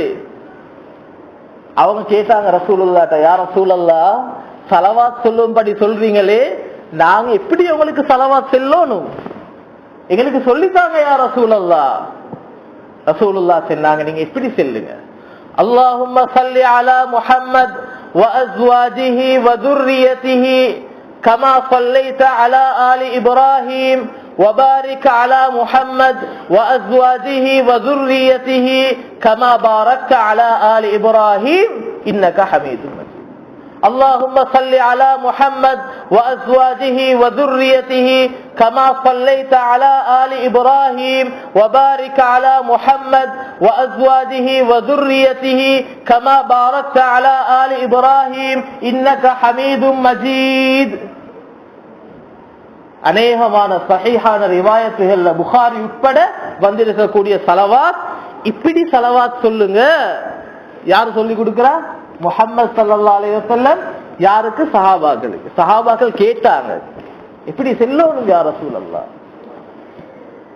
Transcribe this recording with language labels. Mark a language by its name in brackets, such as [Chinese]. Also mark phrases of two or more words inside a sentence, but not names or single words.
[Tamil] அவங்க கேட்டாங்க ரசூலுல்லாஹ்ட்ட, [Arabic] يا رسول الله, [Tamil] ஸலவாத் சொல்லும்படி சொல்றீங்களே, நாங்க எப்படி உங்களுக்கு ஸலவாத் சொல்லணும், எங்களுக்கு சொல்லித்தாங்க [Arabic] يا رسول الله. [Tamil] ரசூலுல்லாஹ் சொன்னாங்க, நீங்க எப்படி சொல்லுங்க, [Arabic] اللهم صل على محمد وأزواجه وذريته كما صليت على آل إبراهيم وبارك على محمد وأزواجه وذريته كما باركت على آل إبراهيم إنك حميد مجيد. اللهم صل على محمد وأزواجه وذريته كما صليت على آل إبراهيم وبارك على محمد وأزواجه وذريته كما باركت على آل إبراهيم إنك حميد مجيد. [Tamil] அநேகமான சஹீஹான ரிவாயத்துகள்ல புகாரி உட்பட வந்திருக்கக்கூடிய ஸலவாத், இப்படி ஸலவாத் சொல்லுங்க. யார் சொல்லி கொடுக்கிறா? முஹம்மது [Arabic] صلى الله عليه وسلم. [Tamil] யாருக்கு? சஹாபாக்களுக்கு. சஹாபாக்கள் கேட்டாங்க, எப்படி சொல்லணும் [Arabic] يا رسول الله.